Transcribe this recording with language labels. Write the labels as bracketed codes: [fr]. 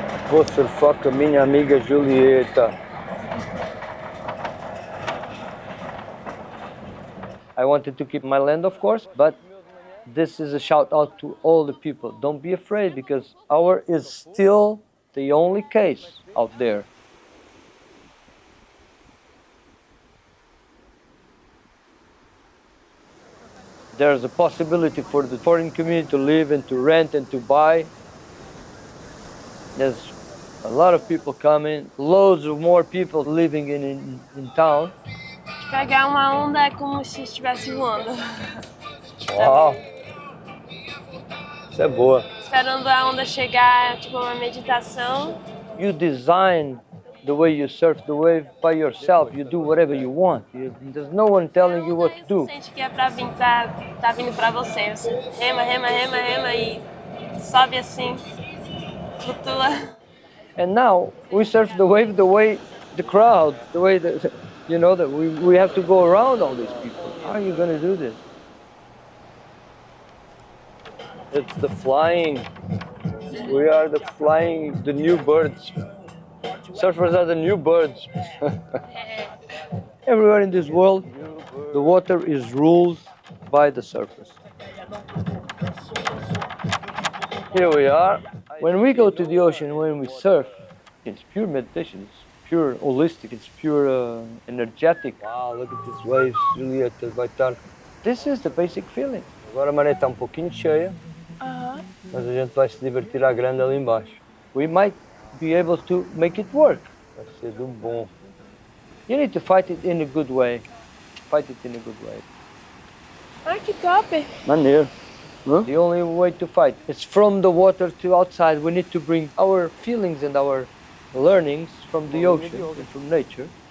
[pt] Vou surfar com a minha amiga Julieta. [en] I wanted to keep my land, of course, but this is a shout out to all the people. Don't be afraid because our is still the only case out there. There's a possibility for the foreign community to live and to rent and to buy. There's a lot of people coming, loads of more people living in town. [pt] Pegar uma onda é como se estivesse voando. Wow. Essa é boa. Esperando a onda chegar, tipo uma meditação. [en] You design the way you surf the wave by yourself. You do whatever you want. There's no one telling you what to do. [pt] Você sente que é pra vir, tá vindo pra você. Você rema, rema, rema, rema e sobe assim, flutua. [en] And now we surf the wave the way the crowd, the way that, you know, that we have to go around all these people. How are you going to do this? It's the flying. We are the flying, the new birds. Surfers are the new birds. Everywhere in this world, the water is ruled by the surfers. Here we are. When we go to the ocean, when we surf, it's pure meditation. It's pure holistic. It's pure energetic. Wow, look at these waves, Julieta, [pt] vai estar. [en] This is the basic feeling. [pt] Agora a maré está um pouquinho cheia, mas a gente vai se divertir à grande ali embaixo. [en] We might be able to make it work. [pt] Vai ser do bom. [en] You need to fight it in a good way. Fight it in a good way. [pt] Ai, que top! Maneiro. Huh? [en] The only way to fight is from the water to outside. We need to bring our feelings and our learnings from the ocean and from nature.